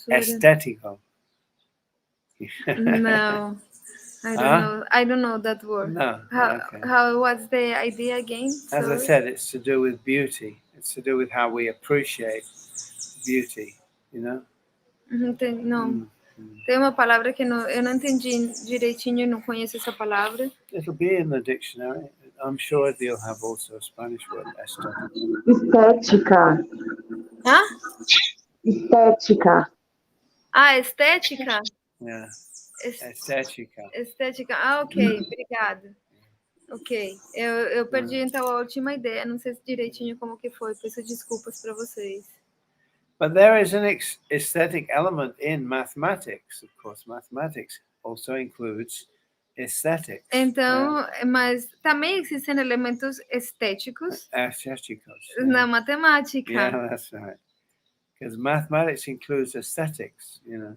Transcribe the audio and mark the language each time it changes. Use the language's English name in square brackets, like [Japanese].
[Portuguese] Estetico. [English] No. I don't know that word. No. How what's the idea again? As I said, it's to do with beauty. It's to do with how we appreciate beauty, you know? [Portuguese] Não. Tem uma palavra que eu não entendi direitinho, não conheço essa palavra. [English] It'll be in the dictionary. I'm sure they'll have also a Spanish word, esto. [Portuguese] Estética. Hã? Estética. Ah, estética? [English] Yeah, Es- [Portuguese] estética. Estética. Ah, ok, obrigada. Ok, eu perdi então a última ideia, não sei direitinho como que foi, peço desculpas para vocês. [English] But there is an aesthetic element in mathematics, of course. Mathematics also includes aesthetics. [Portuguese] Então, mas também existem elementos estéticos Aestheticos. na matemática. [English] Yeah, that's right. Because mathematics includes aesthetics, you know.